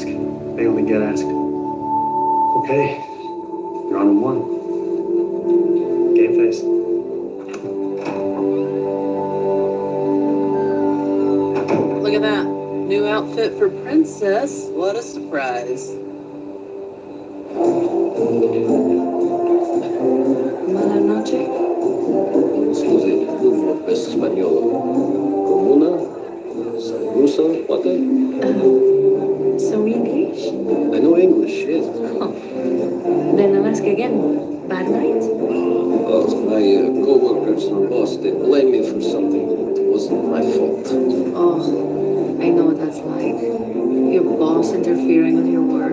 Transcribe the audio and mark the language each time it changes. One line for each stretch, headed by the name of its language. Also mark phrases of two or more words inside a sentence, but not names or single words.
English: They only get asked. Okay. You're on in 1. Game face. Look at that. New outfit for Princess. What a surprise.
Spanish: Mala noche.
Italian: Scusi, tu questo spagnolo. Comuna? San Russo?
English: What? So English? I know English, yes. Oh. Then I'll ask again. Bad night? Well, my co-workers from Boston blame me for something that wasn't my fault. Oh, I know what that's like. Your boss interfering with your work.